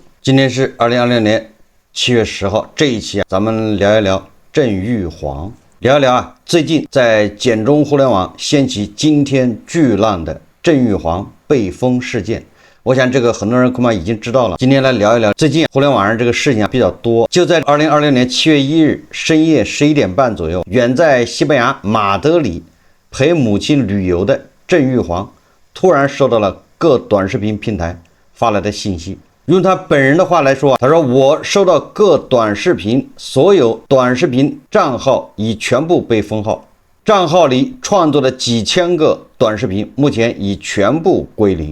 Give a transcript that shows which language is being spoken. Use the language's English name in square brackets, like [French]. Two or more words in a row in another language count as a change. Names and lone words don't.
[Chinese] 今天是2026年7月10号，這一期咱們聊一聊鄭玉煌，聊一聊最近在簡中互聯網掀起驚天巨浪的鄭玉煌被封事件。我想這個很多人恐怕已經知道了。今天來聊一聊最近互聯網上這個事情比較多。就在2026年7月1日深夜11點半左右，遠在西班牙馬德里陪母親旅遊的鄭玉煌突然收到了各短視頻平台發來的信息。用他本人的話來說，他說我收到各短視頻，所有短視頻賬號已全部被封號，賬號裡創作的幾千個短視頻目前已全部歸零。